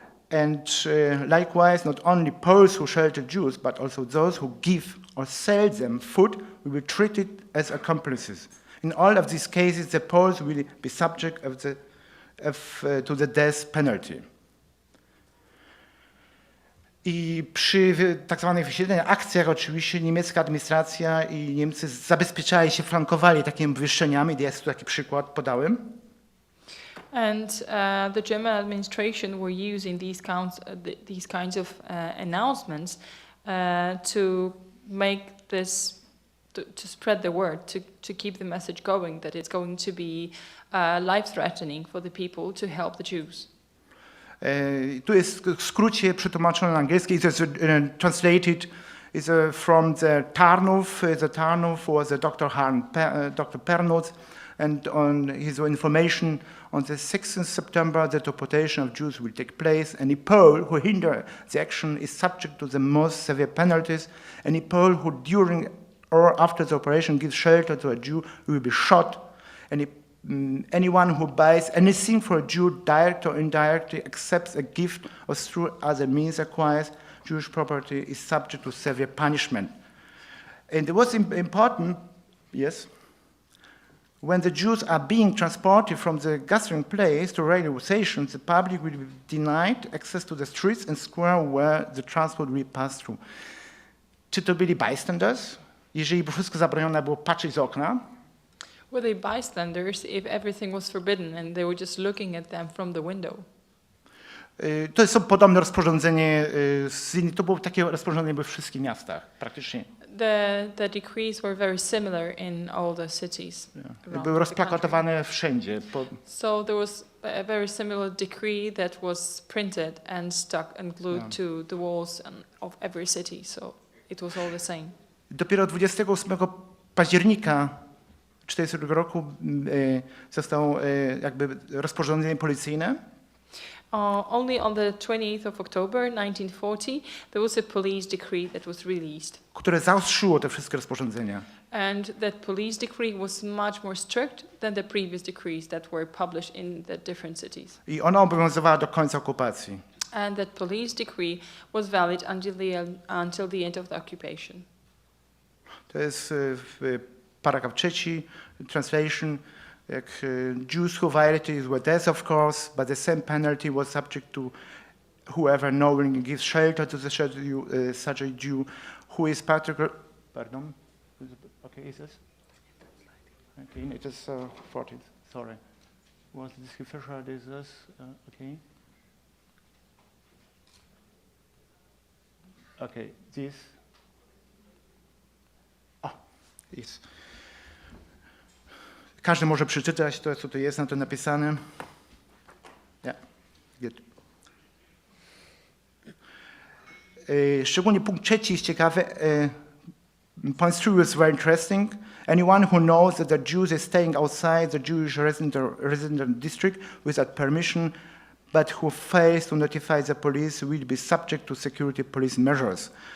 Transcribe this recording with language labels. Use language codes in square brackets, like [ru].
[en] And likewise, not only Poles who shelter Jews, but also those who give or sell them food will be treated as accomplices. In all of these cases, the Poles will be subject to the death penalty. [pl] I przy tak zwanych wysiedleniach, akcjach oczywiście niemiecka administracja i Niemcy zabezpieczali się, flankowali takimi obwieszczeniami. Jest tu taki przykład, podałem. [en] And the German administration were using these kinds of announcements to make this, to spread the word, to keep the message going that it's going to be life-threatening for the people to help the Jews. [pl] Tu jest w skrócie przetłumaczone na angielski. [en] It's translated from the TARNÓW. The TARNÓW was Dr. Pernod, and on his information on the 6th September, the deportation of Jews will take place. Any Pole who hinder the action is subject to the most severe penalties. Any Pole who during or after the operation gives shelter to a Jew will be shot. Anyone who buys anything for a Jew, direct or indirectly, accepts a gift or through other means acquires Jewish property is subject to severe punishment. And what's important, yes, when the Jews are being transported from the gathering place to railway stations, the public will be denied access to the streets and square where the transport will pass through. [pl] Czy to byli bystanders? Jeżeli by wszystko zabronione było patrzeć z okna? [en] Were they bystanders if everything was forbidden and they were just looking at them from the window? [pl] To jest podobne rozporządzenie, to było takie rozporządzenie we wszystkich miastach, praktycznie. [en] The decrees were very similar in all the cities. Yeah. [pl] Były rozplakatowane wszędzie. [en] So there was a very similar decree that was printed and stuck and glued to the walls of every city, so it was all the same. [pl] Dopiero 28 października 1942 roku zostało jakby rozporządzenie policyjne. [en] Only on the 20th of October 1940 there was a police decree that was released. [pl] Które zaostrzyło te wszystkie rozporządzenia. [en] And that police decree was much more strict than the previous decrees that were published in the different cities. [pl] I ona obowiązywała do końca okupacji. [en] And that police decree was valid until the end of the occupation. [pl] To jest paragraf 3, translation. [en] Jews who violated were death, of course, but the same penalty was subject to whoever knowingly gives shelter to such a Jew who is particular. Pardon? Okay, is this? Okay, it is 14th. Sorry. Was this official? Is this okay? Okay, this. Yes. [pl] Każdy może przeczytać to, co tu jest na to napisane. [en] Yeah. Good. [pl] Szczególnie punkt trzeci jest ciekawy. [en] Point 3 is very interesting. Anyone who knows that the Jews are staying outside the Jewish resident district without permission, but who fails to notify the police will be subject to security police measures.